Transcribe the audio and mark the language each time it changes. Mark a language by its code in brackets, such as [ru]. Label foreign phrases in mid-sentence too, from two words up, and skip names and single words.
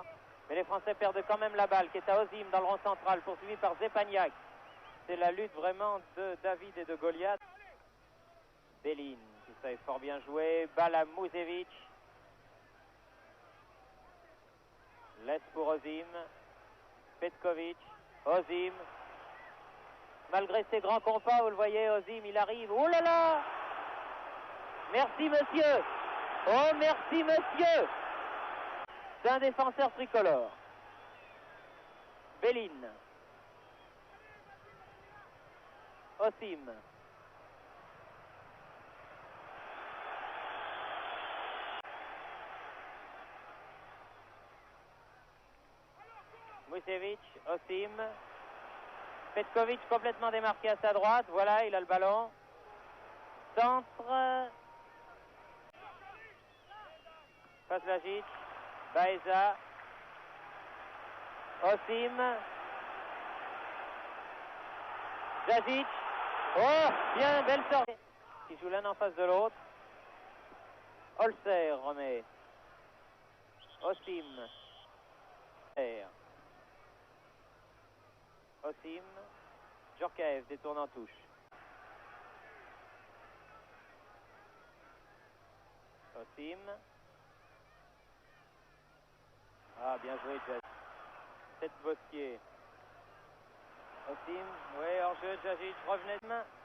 [fr] Mais les Français perdent quand même la balle qui est à Osim dans le rond central, poursuivi par Zepaniak. C'est la lutte vraiment de David et de Goliath. Bellin, tout ça est fort bien joué. Balle à Musemic. Laisse pour Osim. Petkovic. Osim. Malgré ses grands compas, vous le voyez, Osim, il arrive. Oh là là! Merci monsieur! Oh merci monsieur! C'est un défenseur tricolore. Bellin. Osim. Musemic, Osim. Petkovic complètement démarqué à sa droite. Voilà, il a le ballon. Centre. Falzajic. Baeza. Osim. Djajic. Oh, bien, belle sortie. Qui joue l'un en face de l'autre. Holzer remet. Osim. Osim. Djorkaeff détourne en touche. Osim. Ah, bien joué, Jajic. Tête Bosquier. Osim, oui, hors-jeu, Jajic revenait de main.